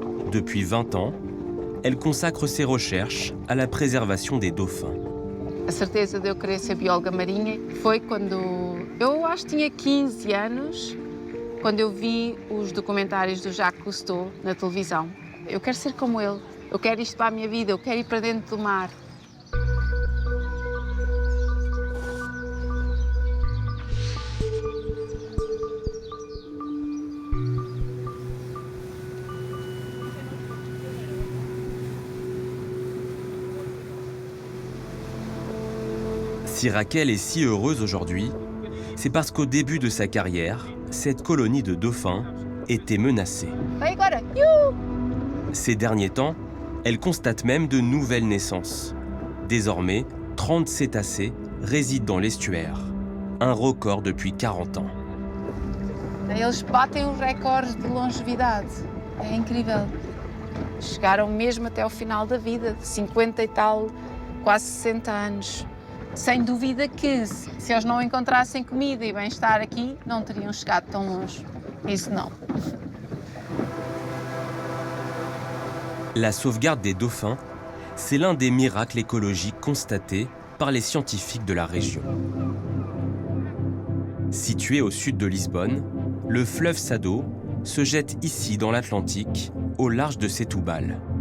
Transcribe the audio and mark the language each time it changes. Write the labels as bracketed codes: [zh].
[fr] Depuis 20 ans, elle consacre ses recherches à la préservation des dauphins. [pt] A certeza de eu querer ser bióloga marinha foi quando eu acho que tinha 15 anos, quando eu vi os documentários do Jacques Cousteau na televisão. Eu quero ser como ele, eu quero isto para a minha vida, eu quero ir para dentro do mar. [fr] Si Raquel est si heureuse aujourd'hui, c'est parce qu'au début de sa carrière, cette colonie de dauphins était menacée. [pt] Vai agora! [fr] Ces derniers temps, elle constate même de nouvelles naissances. Désormais, 30 cétacés résident dans l'estuaire, un record depuis 40 ans. [pt] Eles batem os recordes de longevidade. É incrível. Chegaram mesmo até ao final da vida, de 50 e tal, quase 60 anos. Sem dúvida que, se eles não encontrassem comida e bem-estar aqui, não teriam chegado tão longe. Isso não. [fr] La sauvegarde des dauphins, c'est l'un des miracles écologiques constatés par les scientifiques de la région. Situé au sud de Lisbonne, le fleuve Sado se jette ici dans l'Atlantique, au large de Setúbal.